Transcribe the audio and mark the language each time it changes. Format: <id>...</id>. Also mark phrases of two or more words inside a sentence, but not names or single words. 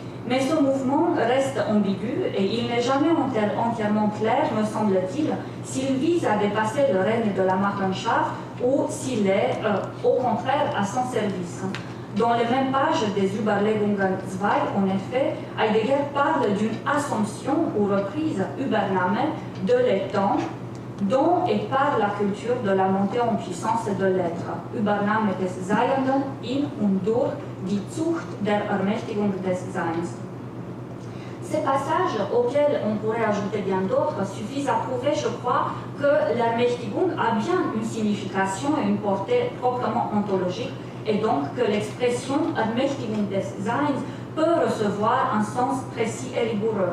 <fr>Mais ce mouvement reste ambigu et il n'est jamais entièrement clair, me semble-t-il, s'il vise à dépasser le règne de la Markenschaft ou s'il est au contraire à son service. Dans les mêmes pages des Überlegungen 2, en effet, Heidegger parle d'une assomption ou reprise Übernahme de l'étang dont et par la culture de la montée en puissance de l'être.</fr> <de>Übernahme des Seienden in und durch die Zucht der Ermächtigung des Seins.</de> <fr>Ces passages, auxquels on pourrait ajouter bien d'autres, suffisent à prouver, je crois, que l'Ermächtigung a bien une signification et une portée proprement ontologique, et donc que l'expression</fr> <de>Ermächtigung des Seins</de> <fr>peut recevoir un sens précis et rigoureux.</fr>